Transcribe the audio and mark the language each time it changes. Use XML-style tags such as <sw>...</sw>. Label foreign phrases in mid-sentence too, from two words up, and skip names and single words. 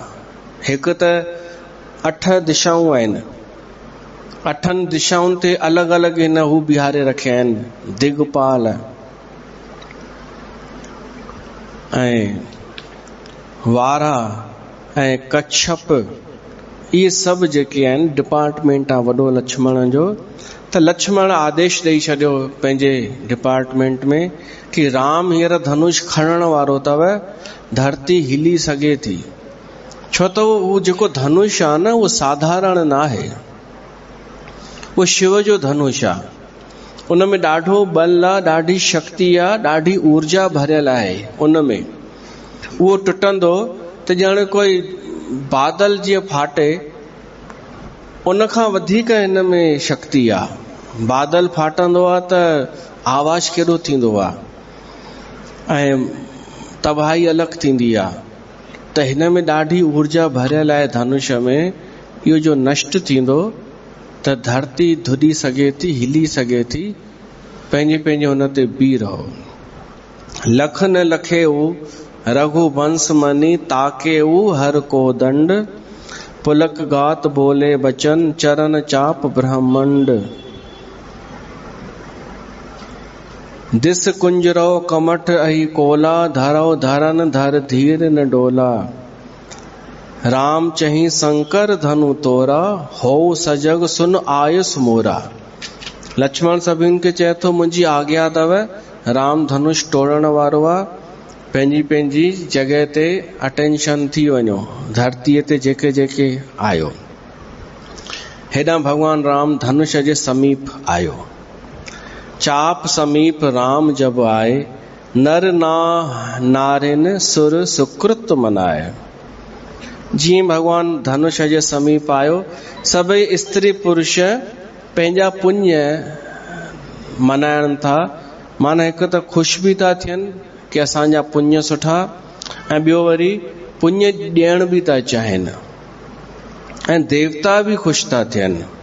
<sd>हिकु त 8 दिशाऊं आहिनि, 8 दिशाउनि ते अलॻि अलॻि हिन हू बिहारे रखिया आहिनि, दिगपाल ऐं वारा ऐं कच्छप। इहे सभु जेके आहिनि डिपार्टमेंट आहे वॾो लक्ष्मण जो। त लक्ष्मण आदेश ॾेई छॾियो पंहिंजे डिपार्टमेंट में कि राम हींअर धनुष खणण वारो अथव, धरती हिली सघे थी। छो त उहो जेको धनुष आहे न उहो साधारण न आहे, उहो शिव जो धनुष आहे। उन में ॾाढो बल आहे, ॾाढी शक्ति आहे, ॾाढी ऊर्जा भरियल आहे उन में। उहो टुटंदो त ॼण कोई बादल जीअं फाटे, उन खां वधीक हिन में शक्ति आहे। बादल फाटंदो आहे त आवाज़ केॾो थींदो आहे ऐं तबाही अलॻि थींदी आहे। त हिन में ॾाढी ऊर्जा भरियल आहे धनुष में। इहो जो नष्ट थींदो त धरती धुॾी सघे थी, हिली सघे थी। पंहिंजे पंहिंजे हुन ते बीह रहो।</sd> <awa>लख न लखेऊ रघुवंश मनी ताकेऊ हर को दंड, पुलक गात बोले बचन, चरण चाप ब्रह्मंड। दिस कुंजरो कमठ अहि कोला, धरौ धरन धर धीर न डोला। राम चही शंकर धनु तोरा, हो सजग सुन आयुस मोरा।</awa> <sd>लक्ष्मण सभिन के चए थो मुंहिंजी आज्ञा अथव, राम धनुष तोड़ण वारो आहे, पंहिंजी पंहिंजी जॻह ते अटेंशन थी वञो, धरतीअ ते जेके जेके आयो। हेॾां भगवान राम धनुष जे समीप आयो।</sd> <awa>चाप समीप राम जब आए, नर ना नारिन सुर सुकृत मनाए।</awa> <sd>जीअं भगवान धनुष जे समीप आयो, सभई स्त्री पुरुष पंहिंजा पुण्य मनाइण था। माना हिकु त ख़ुशि बि था थियनि कि असांजा पुण्य सुठा, ऐं ॿियो वरी पुण्य ॾियण बि था चाहिनि, ऐं देवता बि ख़ुशि था थियनि।</sd>